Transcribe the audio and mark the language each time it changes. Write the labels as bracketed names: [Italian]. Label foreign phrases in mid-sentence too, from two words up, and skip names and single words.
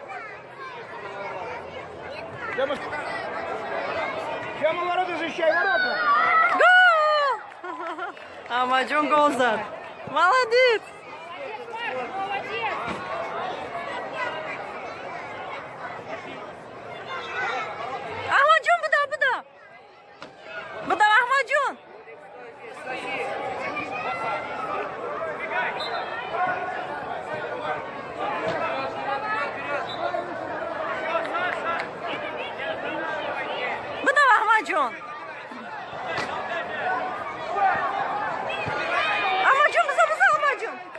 [Russian] Прямо ворота защищай, ворота! [Tajik] Гол! Аҳмадҷон гол зад. Молодец. Аҳмадҷон буда. Буда Аҳмадҷон. Буда Аҳмадҷон. Аҳмадҷон биза Аҳмадҷон.